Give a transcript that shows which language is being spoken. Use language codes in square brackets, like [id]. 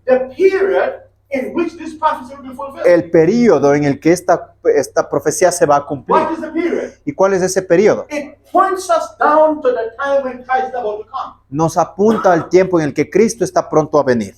[en] the period in which this prophecy will be fulfilled. [es] el periodo en el que esta profecía se va a cumplir. [en] What is the period? [es] ¿Y cuál es ese periodo? [en] It points us down to the time when Christ is about to come. [es] Nos apunta al tiempo en el que Cristo está pronto a venir.